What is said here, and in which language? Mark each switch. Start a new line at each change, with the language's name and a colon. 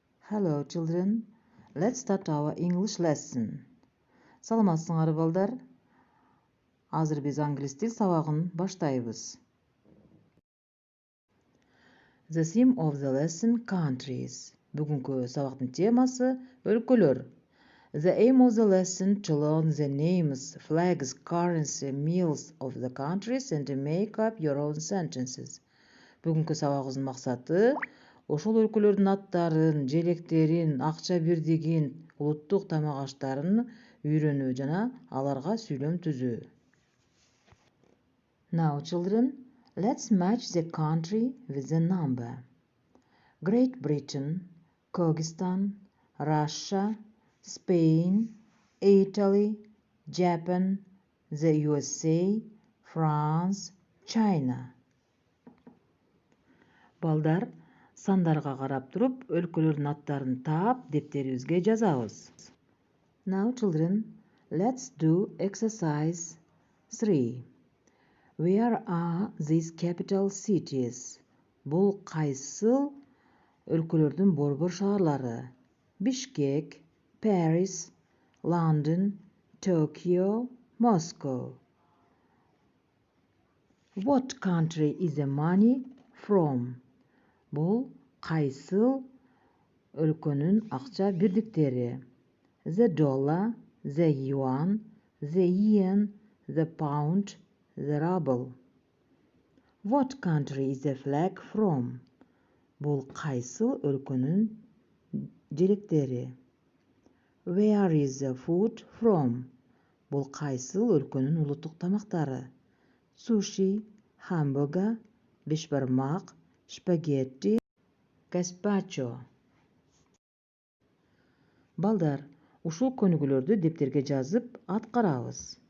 English: Hello children, let's start our English lesson.
Kyrgyz: Саламатсыңар балдар. Азыр биз англис тил сабагын баштайбыз.
English: The theme of the lesson countries.
Kyrgyz: Бүгүнкү сабактын темасы өлкөлөр.
English: The aim of the lesson to learn the names, flags, currency, meals of the countries and to make up your own sentences.
Kyrgyz: Бүгүнкү сабагыбыздын максаты ошол өлкөлөрдүн аттарын, желектерин, акча бирдигин, улуттук тамак аштарын үйрөнүү жана аларга сүйлөм түзүү.
English: Now children, let's match the country with the number. Great Britain, Kyrgyzstan, Russia, Spain, Italy, Japan, the USA, France, China.
Kyrgyz: Балдар, сандарга карап туруп, өлкөлөрдүн аттарын таап, дептерибизге жазабыз.
English: Now children, let's do exercise 3. Where are these capital cities?
Kyrgyz: Бул кайсыл өлкөлөрдүн борбор шаарлары?
English: Бишкек, Paris, London, Tokyo, Moscow. What country is the money from?
Kyrgyz: Бул кайсыл өлкөнүн акча бирдиктери?
English: The dollar, the yuan, the yen, the pound, the ruble. What country is the flag from?
Kyrgyz: Бул кайсыл өлкөнүн желектери?
English: Where is the food from?
Kyrgyz: Бул кайсыл өлкөнүн улуттук тамактары?
English: Sushi, hamburger, бешбармак, spaghetti, gazpacho.
Kyrgyz: Балдар, ушул көнүгүүлөрдү дептерге жазып аткарабыз.